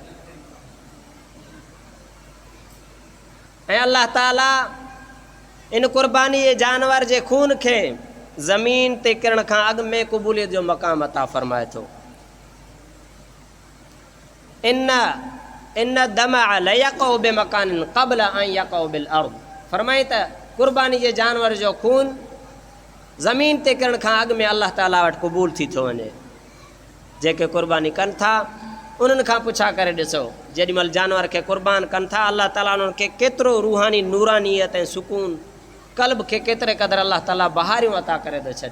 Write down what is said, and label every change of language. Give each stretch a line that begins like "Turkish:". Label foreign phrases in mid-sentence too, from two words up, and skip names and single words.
Sindhi: ऐं अल्लाह ताला इन क़ुर्बानी जे जानवर जे खून खे ज़मीन ते किरण खां अॻु में क़बूलियत जो मक़ाम अता फ़रमाए थो।
Arabic: إن الدم ليقع بمكان قبل أن يقع بالأرض.
Sindhi: फरमाए त क़ुर्बानी जे जानवर जो खून ज़मीन ते किरण खां अॻु में अल्लाह ताला वटि क़बूल थी थो वञे। जेके क़ुर्बानी कनि था उन्हनि खां पुछा करे ॾिसो, जेॾीमहिल जानवर खे क़ुर्बान कनि था अल्लाह ताला उन्हनि खे केतिरो रूहानी नूरानियत ऐं सुकून क़ल्ब खे केतिरे क़दुरु अल्लाह ताला बहारियूं अता करे थो छॾे।